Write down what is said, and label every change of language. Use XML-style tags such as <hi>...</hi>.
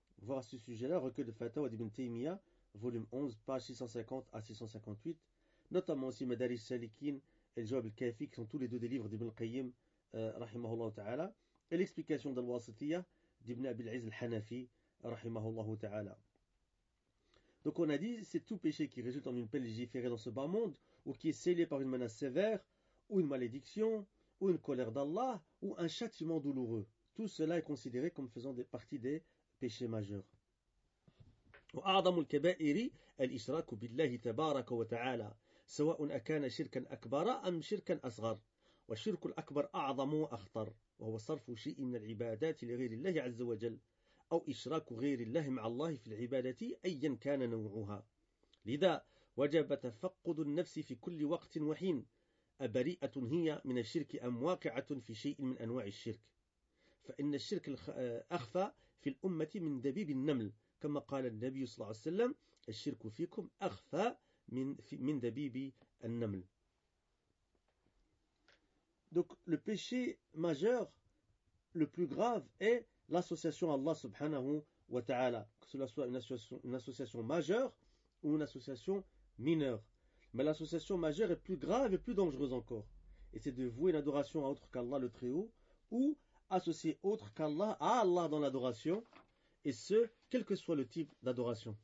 <fr>Voir à ce sujet-là, recueil de Fatawa d'Ibn Taymiyyah, volume 11, page 650 à 658, notamment aussi Madaris Salikin et le Jawab al-Kafi, qui sont tous les deux des livres d'Ibn al-Qayyim,</fr> <ar>rahimahullah ta'ala,</ar> <fr>et l'explication d'Al-Wasitiyya d'Ibn Abil Iz al-Hanafi, rahimahullah ta'ala. Donc on a dit, c'est tout péché qui résulte en une peine légiférée dans ce bas monde, ou qui est scellé par une menace sévère, ou une malédiction, ou une colère d'Allah, ou un châtiment douloureux. Tout cela est considéré comme faisant partie des péchés majeurs.</fr> <ar>وأعظم الكبائر الإشراك بالله تبارك وتعالى سواء أكان شركا أكبر أم شركا أصغر والشرك الأكبر أعظم وأخطر وهو صرف شيء من العبادات لغير الله عز وجل أو إشراك غير الله مع الله في العبادة أيا كان نوعها لذا وجب تفقد النفس في كل وقت وحين أبريئة هي من الشرك أم واقعة في شيء من أنواع الشرك فإن الشرك أخفى في الأمة من دبيب النمل كما قال النبي صلى الله عليه وسلم الشرك فيكم أخفى من دبيب النمل.</ar> <fr>Donc le péché majeur, le plus grave, est l'association à Allah</fr> <ar>subhanahu wa ta'ala,</ar> <fr>que cela soit une association majeure ou une association mineure. Mais l'association majeure est plus grave et plus dangereuse encore. Et c'est de vouer une adoration à autre qu'Allah le Très-Haut ou associer autre qu'Allah à Allah dans l'adoration, et ce, quel que soit le type d'adoration.</fr>